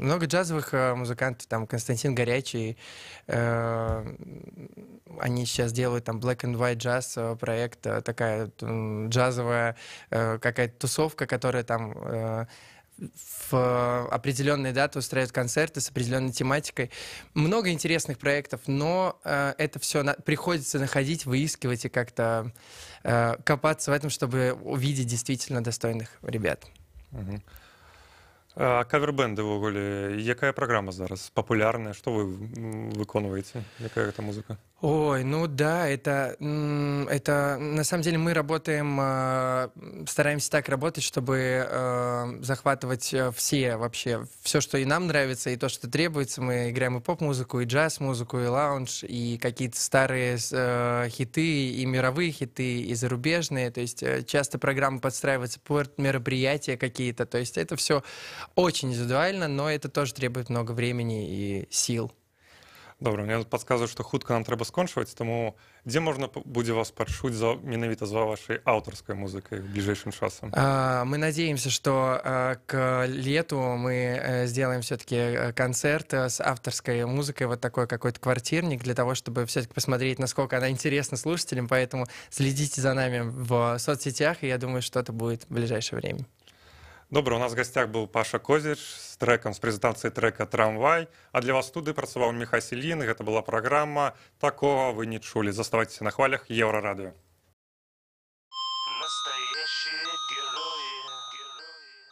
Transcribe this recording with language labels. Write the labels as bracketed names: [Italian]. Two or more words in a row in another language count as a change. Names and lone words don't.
[Russian] Много джазовых музыкантов, там Константин Горячий, они сейчас делают там Black and White Jazz проект, такая джазовая какая-то тусовка, которая там в определенные даты устраивают концерты с определенной тематикой. Много интересных проектов, но это все приходится находить, выискивать и как-то копаться в этом, чтобы увидеть действительно достойных ребят. Угу. [Belarusian] А кавербэнды ўвогуле, якая праграма зараз папулярная, што вы выконваеце, якая гэта музыка? [Russian] Ой, ну да, это на самом деле мы работаем, стараемся так работать, чтобы захватывать все, что и нам нравится, и то, что требуется. Мы играем и поп-музыку, и джаз-музыку, и лаунж, и какие-то старые хиты, и мировые хиты, и зарубежные. То есть часто программы подстраиваются под мероприятия какие-то. То есть это все очень индивидуально, но это тоже требует много времени и сил. [Belarusian] Добра, мне падказваюць, што хутка нам трэба скончваць, таму дзе можна будзе вас пачуць менавіта за вашай аўтарскай музыкай бліжэйшым часам? [Russian] Мы надеемся, что к лету мы сделаем все-таки концерт с авторской музыкой, вот такой какой-то квартирник, для того, чтобы все-таки посмотреть, насколько она интересна слушателям, поэтому следите за нами в соцсетях, и я думаю, что это будет в ближайшее время. [Belarusian] Добра, у нас в гостях был Паша Козіч з треком, з прэзентацыяй трека «Трамвай», а для вас в студыі працаваў Міхась Ільін, і гэта была праграма «Такого вы не чулі». Заставайцеся на хвалях Еўрарадыё. [Russian] Настоящие герои.